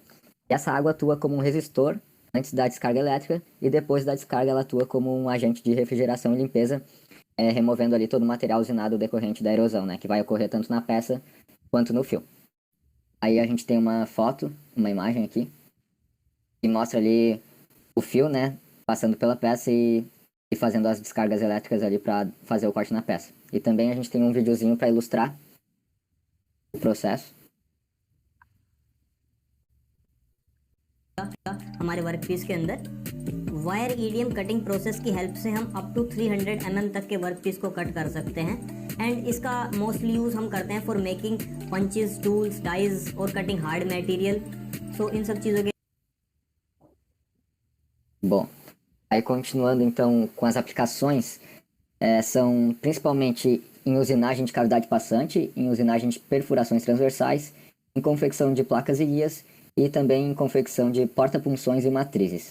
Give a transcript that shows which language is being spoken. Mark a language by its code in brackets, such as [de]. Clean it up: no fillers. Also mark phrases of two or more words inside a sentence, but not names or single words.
[pt] E essa água atua como um resistor antes da descarga elétrica e depois da descarga ela atua como um agente de refrigeração e limpeza, removendo ali todo o material usinado decorrente da erosão, né, que vai ocorrer tanto na peça quanto no fio. Aí a gente tem uma foto, uma imagem aqui, que mostra ali o fio, né, passando pela peça e fazendo as descargas elétricas ali para fazer o corte na peça. E também a gente tem um videozinho para ilustrar o processo. [hi] हमारे वर्कपीस के अंदर [en] wire EDM cutting process [hi] की हेल्प से हम [en] up to [hi] 300 तक के वर्कपीस को कट कर सकते हैं एंड इसका मोस्टली यूज़ हम करते हैं [en] for making punches tools dies [hi] और [en] cutting hard material so [hi] इन सब चीज़ों के [pt] Bom, aí continuando então com as aplicações, são principalmente em usinagem de cavidade passante, em usinagem de perfurações transversais, em confecção de placas e guias e também em confecção de porta-punções e matrizes.